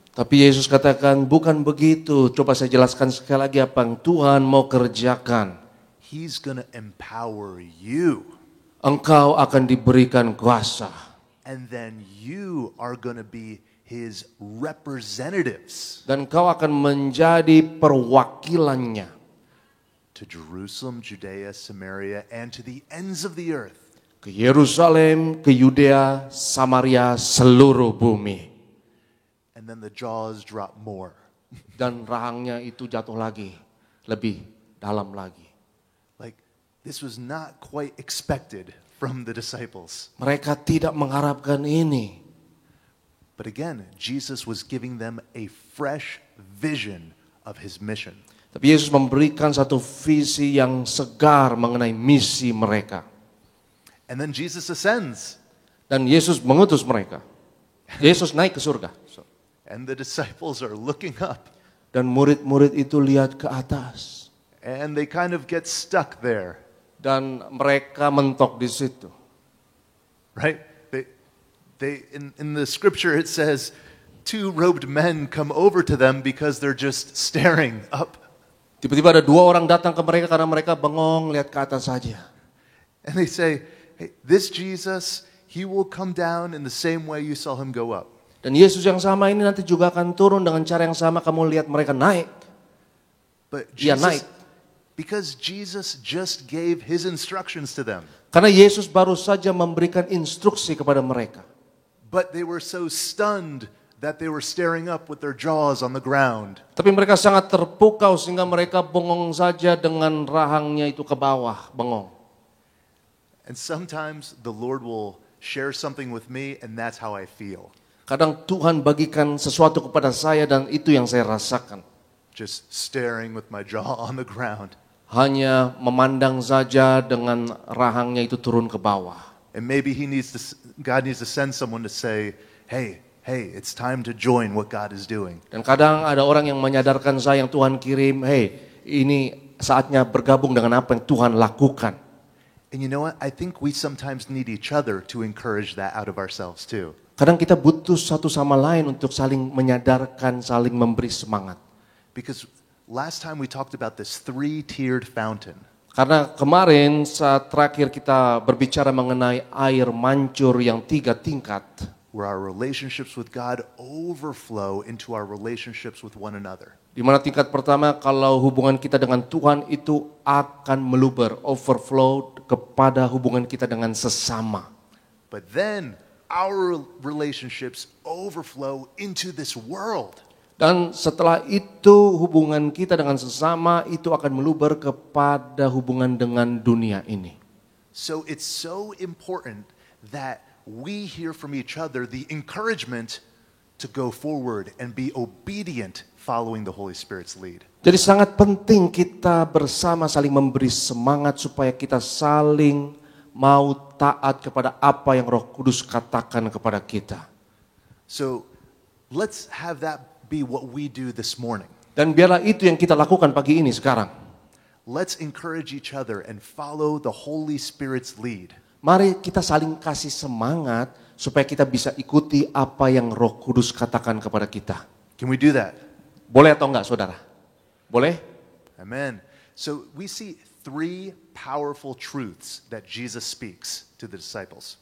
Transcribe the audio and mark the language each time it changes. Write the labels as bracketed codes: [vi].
[id] Tapi Yesus katakan, bukan begitu. Coba saya jelaskan sekali lagi apa yang Tuhan mau kerjakan. [en] He's going to empower you. [id] Engkau akan diberikan kuasa. [en] And then you are going to be his representatives. [id] Dan kau akan menjadi perwakilannya. [en] To Jerusalem, Judea, Samaria, and to the ends of the earth. [id] Ke Yerusalem, ke Yudea, Samaria, seluruh bumi. [en] And then the jaws drop more. [id] Dan rahangnya itu jatuh lagi, lebih dalam lagi. [en] Like, this was not quite expected from the disciples. [id] Mereka tidak mengharapkan ini. [en] But again, Jesus was giving them a fresh vision of his mission. [id] Tapi Yesus memberikan satu visi yang segar mengenai misi mereka. [en] And then Jesus ascends. [id] Dan Yesus mengutus mereka. Yesus naik ke surga. [en] And the disciples are looking up. [id] Dan murid-murid itu lihat ke atas. [en] And they kind of get stuck there. [id] Dan mereka mentok di situ. [en] Right? In the scripture it says, two robed men come over to them because they're just staring up. [id] Tiba-tiba ada dua orang datang ke mereka karena mereka bengong lihat ke atas saja. [en] And they say, hey, this Jesus, he will come down in the same way you saw him go up. [id] Dan Yesus yang sama ini nanti juga akan turun dengan cara yang sama kamu lihat mereka naik. [en] But [id] Dia [en] Jesus, [id] naik. [en] because Jesus just gave his instructions to them. [id] Karena Yesus baru saja memberikan instruksi kepada mereka. [en] But they were so stunned that they were staring up with their jaws on the ground. [id] Tapi mereka sangat terpukau sehingga mereka bengong saja dengan rahangnya itu ke bawah, bengong. [en] And sometimes the Lord will share something with me and that's how I feel. [id] Kadang Tuhan bagikan sesuatu kepada saya dan itu yang saya rasakan. [en] Just staring with my jaw on the ground. [id] Hanya memandang saja dengan rahangnya itu turun ke bawah. [en] And maybe God needs to send someone to say, hey, it's time to join what God is doing. [id] Dan kadang ada orang yang menyadarkan saya yang Tuhan kirim, hey, ini saatnya bergabung dengan apa yang Tuhan lakukan. [en] And you know what? I think we sometimes need each other to encourage that out of ourselves too. [id] Kadang kita butuh satu sama lain untuk saling menyadarkan, saling memberi semangat. [en] Because last time we talked about this 3-tiered fountain. [id] Karena kemarin saat terakhir kita berbicara mengenai air mancur yang 3 tingkat. [en] Where our relationships with God overflow into our relationships with one another. [id] Di mana tingkat pertama kalau hubungan kita dengan Tuhan itu akan meluber, overflow kepada hubungan kita dengan sesama. [en] But then our relationships overflow into this world. [id] Dan setelah itu hubungan kita dengan sesama itu akan meluber kepada hubungan dengan dunia ini. [en] So it's so important that we hear from each other the encouragement to go forward and be obedient following the Holy Spirit's lead. [id] Jadi sangat penting kita bersama saling memberi semangat supaya kita saling mau taat kepada apa yang Roh Kudus katakan kepada kita. [en] So let's have that be what we do this morning. [id] Dan biarlah itu yang kita lakukan pagi ini sekarang. [en] Let's encourage each other and follow the Holy Spirit's lead. [id] Mari kita saling kasih semangat supaya kita bisa ikuti apa yang Roh Kudus katakan kepada kita. [en] Can we do that? [id] Boleh atau enggak, saudara? Boleh? Amen. [en] So we see 3 powerful truths that Jesus speaks to the disciples.